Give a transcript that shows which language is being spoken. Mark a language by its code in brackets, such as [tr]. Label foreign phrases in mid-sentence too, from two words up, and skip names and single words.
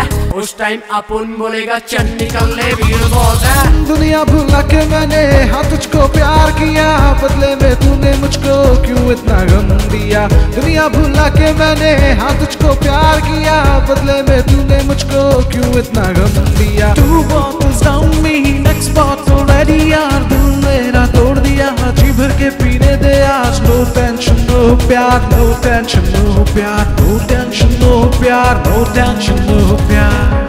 [hi] उस टाइम अपन बोलेगा चल निकल ले वीर बॉस है। दुनिया भुला के मैंने हाँ तुझको प्यार किया, बदले में तूने मुझको क्यों इतना गम दिया? दुनिया भुला के मैंने हाँ तुझको प्यार किया, बदले में तूने मुझको क्यों इतना गम दिया? [en] 2 bottles down me, next bottle ready [hi] यार दिल मेरा तोड़ दिया। जी भर के पीने दे आज [en] no tension no प्यार, no tension no प्यार, no tension no प्यार, no tension no प्यार।